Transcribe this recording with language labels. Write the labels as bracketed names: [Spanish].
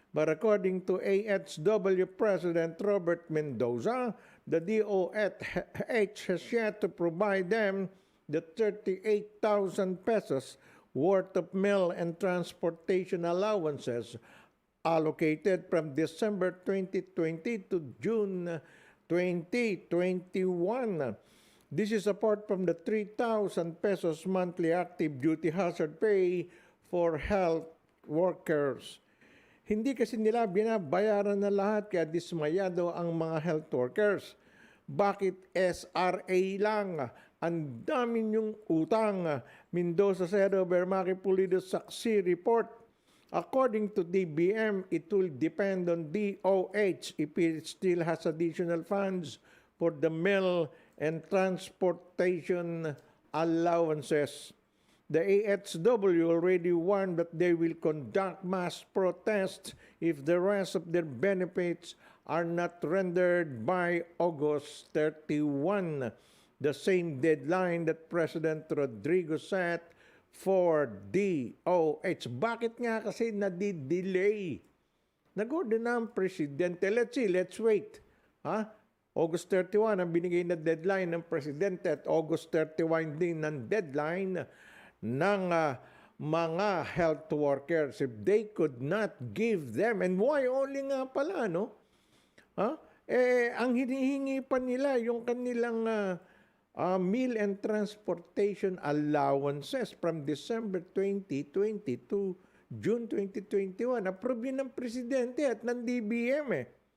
[English] But according to AHW President Robert Mendoza, the DOH has yet to provide them the 38,000 pesos worth of meal and transportation allowances allocated from December 2020 to June 2021. This is apart from the 3,000 pesos monthly active duty hazard pay for health workers. [Filipino] Hindi kasi nila binabayaran na lahat kaya dismayado ang mga health workers. Bakit SRA lang? Ang dami niyong utang. [English] Mendoza said over Maki Pulido Saksi report. According to DBM, it will depend on DOH if it still has additional funds for the meal and transportation allowances. The AHW already warned that they will conduct mass protests if the rest of their benefits are not rendered by August 31, the same deadline that President Rodrigo set for DOH. [Filipino] Bakit nga kasi nadidelay? Nag-order na ang presidente. [English] Let's see, let's wait. [Filipino] August 31 ang binigay na deadline ng presidente at August 31 din ang deadline ng mga health workers. [English] If they could not give them, and why only nga pala, no? [Filipino] Ang hinihingi pa nila yung kanilang [English] meal and transportation allowances from December 2020 to June 2021. [Filipino] Approve yun ng presidente at ng DBM eh.